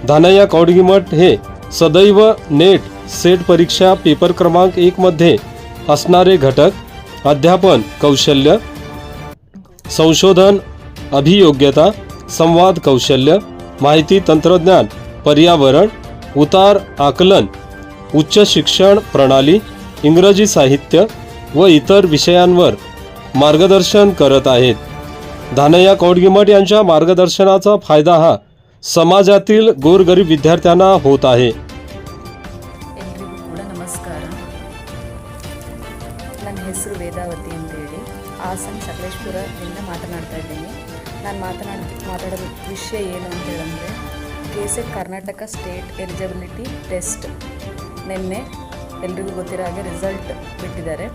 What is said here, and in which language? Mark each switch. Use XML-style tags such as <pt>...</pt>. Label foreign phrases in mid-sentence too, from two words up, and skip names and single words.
<mr>धानय्या कवडगीमठ हे सदैव नेट सेट परीक्षा पेपर क्रमांक 1 मध्ये असणारे घटक अध्यापन कौशल्य, संशोधन अभियोग्यता, संवाद कौशल्य, माहिती तंत्रज्ञान, पर्यावरण, उतार आकलन, उच्च शिक्षण प्रणाली, इंग्रजी साहित्य व इतर विषयांवर मार्गदर्शन करत आहेत। धानय्या कवडगीमठ यांच्या मार्गदर्शनाचा फायदा हा समाजातील गोरगरीब विद्यार्थ्यांना होत आहे।</mr> <kn>ನನ್ನ ಹೆಸರು ವೇದಾವತಿ ಅಂತೇಳಿ ಹಾಸನ ಸಕಲೇಶಪುರದಿಂದ ಮಾತನಾಡ್ತಾ ಇದ್ದೀನಿ। ನಾನು ಮಾತಾಡೋ ವಿಷಯ ಏನು ಅಂತ ಹೇಳಿದ್ರೆ ಕೆಸೆಟ್ ಕರ್ನಾಟಕ ಸ್ಟೇಟ್ ಎಲಿಜಿಬಿಲಿಟಿ ಟೆಸ್ಟ್ ನಿನ್ನೆ ಎಲ್ರಿಗೂ ಗೊತ್ತಿರೋ ಹಾಗೆ ರಿಸಲ್ಟ್ ಬಿಟ್ಟಿದ್ದಾರೆ।</kn>